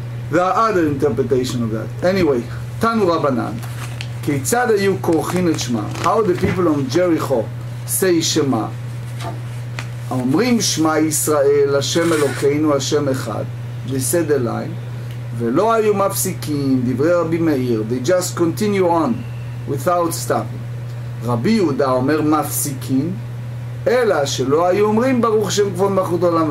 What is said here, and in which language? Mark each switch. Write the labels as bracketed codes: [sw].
[en] There are other interpretations of that. Anyway, [he] Tanu Rabbanan, Keitzad hayu korchin et Shema. [en] How the people of Jericho say Shema? [he] אומרים Shema Yisrael, Hashem Elokeinu, Hashem Echad. [en] They said the line. [he] ולא היו מפסיקים, דברי רבי מאיר. [en] They just continue on without stopping. [he] רבי יהודה אומר מפסיקים, אלא שלא היו אומרים ברוך שם כבוד מלכות עולם.